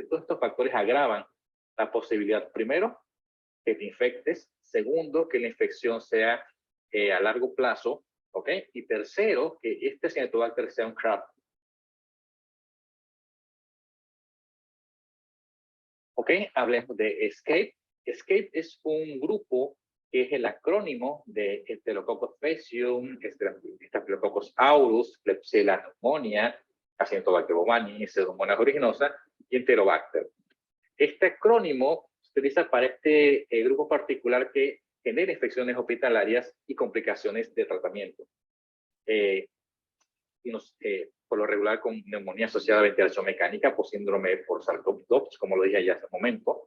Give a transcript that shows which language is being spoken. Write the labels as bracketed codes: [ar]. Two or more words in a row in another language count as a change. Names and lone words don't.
[es] Todos estos factores agravan la posibilidad, primero, que te infectes, segundo, que la infección sea a largo plazo, ¿ok? Y tercero, que este Acinetobacter sea un CRAB. Ok, hablemos de ESCAPE. ESCAPE es un grupo que es el acrónimo de Staphylococcus faecium, Staphylococcus aureus, Klebsiella pneumoniae, Acinetobacter baumannii, Pseudomonas aeruginosa y Enterobacter. Este acrónimo se utiliza para este grupo particular que genera infecciones hospitalarias y complicaciones de tratamiento. Por lo regular con neumonía asociada a ventilación mecánica por síndrome por SARS-CoV-2, como lo dije ya hace un momento.